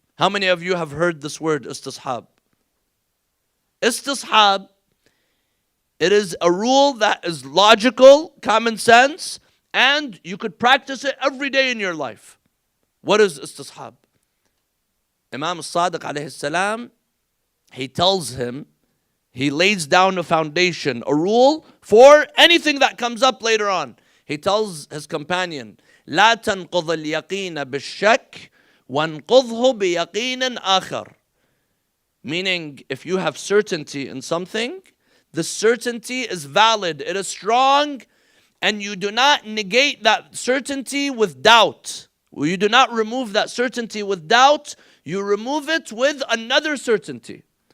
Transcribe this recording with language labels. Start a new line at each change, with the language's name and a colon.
English: How many of you have heard this word, istishab? Istishab, it is a rule that is logical, common sense, and you could practice it every day in your life. What is istishab? Imam Sadiq alayhi salam, he tells him, he lays down a foundation, a rule for anything that comes up later on. He tells his companion,
Arabic: لا تنقض اليقين بالشك وانقضه بيقين آخر.
English: Meaning, if you have certainty in something, the certainty is valid, it is strong, and you do not negate that certainty with doubt. You do not remove that certainty with doubt, you remove it with another certainty.